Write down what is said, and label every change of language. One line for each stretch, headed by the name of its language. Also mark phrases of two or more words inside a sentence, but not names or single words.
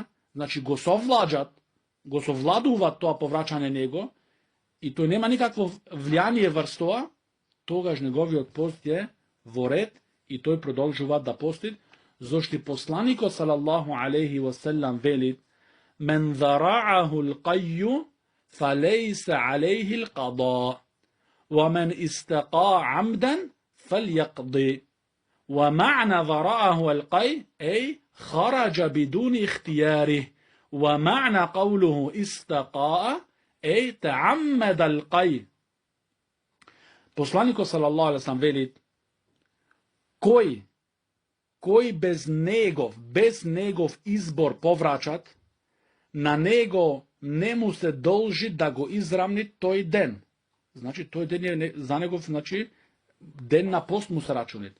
Macedonian: значи, го совладуваат тоа повраќање него, и тој нема никакво влијание врз тоа, тогаш неговиот пост е во ред и тој продолжува да пости, зошто посланикот
Arabic: صلى الله عليه وسلم
Macedonian: вели:
Arabic: "من ذرعه القيء فليس عليه القضاء ومن استقاء عمدا فليقض." ومعنى ذرعه القيء أي خرج بدون اختياره، ومعنى قوله استقاء أي تعمد القيء.
Macedonian: Посланикот
Arabic: صلى الله عليه وسلم
Macedonian: вели: кој без негов избор повраќат, на него не му се должи да го израмни тој ден. Значи, тој ден е за негов, значи, ден на пост му се рачунит.